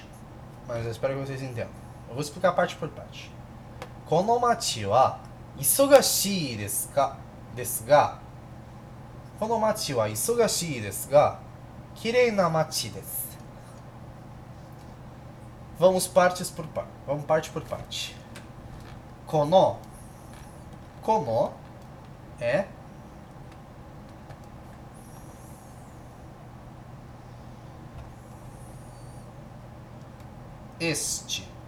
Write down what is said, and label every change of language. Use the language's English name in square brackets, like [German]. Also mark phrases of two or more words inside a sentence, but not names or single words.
[Portuguese] Mas eu espero que vocês entendam. Eu vou explicar parte por parte. [Japanese] この町は忙しいですかですが、この町は忙しいですが、綺麗な町です。 [Portuguese] Vamos parte por parte. この é este.